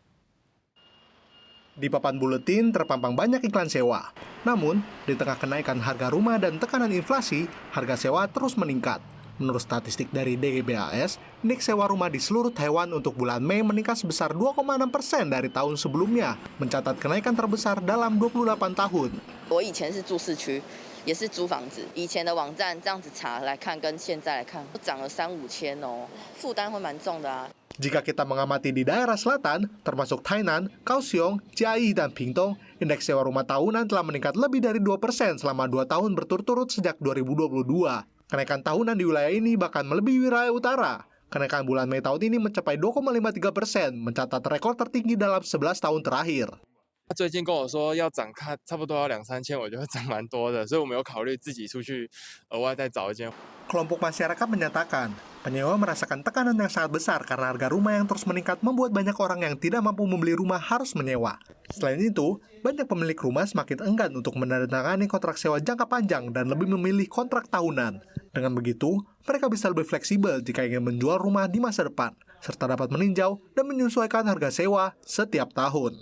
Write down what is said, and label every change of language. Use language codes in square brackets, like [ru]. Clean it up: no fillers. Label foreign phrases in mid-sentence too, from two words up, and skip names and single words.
[id] Di papan buletin terpampang banyak iklan sewa. Namun, di tengah kenaikan harga rumah dan tekanan inflasi, harga sewa terus meningkat. Menurut statistik dari DGBAS, indeks sewa rumah di seluruh Taiwan untuk bulan Mei meningkat sebesar 2,6% dari tahun sebelumnya, mencatat kenaikan terbesar dalam 28 tahun. [zh] 我以前是住市区，也是租房子。以前的网站这样子查来看，跟现在来看，都涨了3-5千哦，负担会蛮重的啊。 [id] Jika kita mengamati di daerah selatan, termasuk Tainan, Kaohsiung, Chiayi, dan Pingtung, indeks sewa rumah tahunan telah meningkat lebih dari 2% selama 2 tahun berturut-turut sejak 2022. Kenaikan tahunan di wilayah ini bahkan melebihi wilayah utara. Kenaikan bulan Mei tahun ini mencapai 2,53%, mencatat rekor tertinggi dalam 11 tahun terakhir. [zh] 他最近跟我说要涨，差不多要2-3千，我觉得涨蛮多的，所以我们有考虑自己出去额外再找一间。 [id] Kelompok masyarakat menyatakan, penyewa merasakan tekanan yang sangat besar karena harga rumah yang terus meningkat membuat banyak orang yang tidak mampu membeli rumah harus menyewa. Selain itu, banyak pemilik rumah semakin enggan untuk menandatangani kontrak sewa jangka panjang dan lebih memilih kontrak tahunan. Dengan begitu, mereka bisa lebih fleksibel jika ingin menjual rumah di masa depan, serta dapat meninjau dan menyesuaikan harga sewa setiap tahun.